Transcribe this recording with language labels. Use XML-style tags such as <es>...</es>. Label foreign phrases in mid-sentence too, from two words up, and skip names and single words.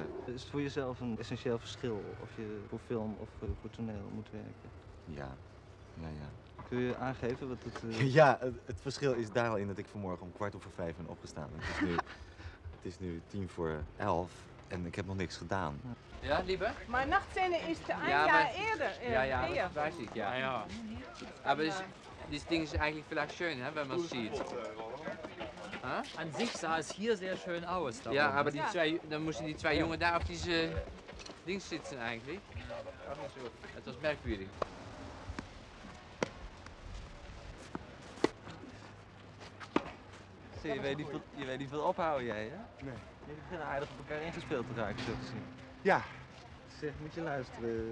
<nl>Is het voor jezelf een essentieel verschil of je voor film of voor toneel moet werken? Ja, ja. Kun je aangeven wat het... Ja, het verschil is daar al in dat ik vanmorgen om 5:15 ben opgestaan. Het is nu 10:45 en ik heb nog niks gedaan.</nl> <de>Ja, liebe? Maar Nachtzähne ist ein Ja, Jahr</de> <nl>maar- eerder.</nl> <de>Ja, eher. das weiß ich, ja. Ja. Aber das Ding ist eigentlich vielleicht schön, wenn man es sieht. An sich sah es hier sehr schön aus. da Ja, oben. aber dann mussten die zwei Jungen da auf diese Dings sitzen eigentlich.</de> <nl>Het was merkwürdig. Zie, je weet niet veel ophouden jij, hè? Nee. Jullie beginnen aardig op elkaar ingespeeld te raken, zo te zien. Ja. Zeg, moet je luisteren.</nl>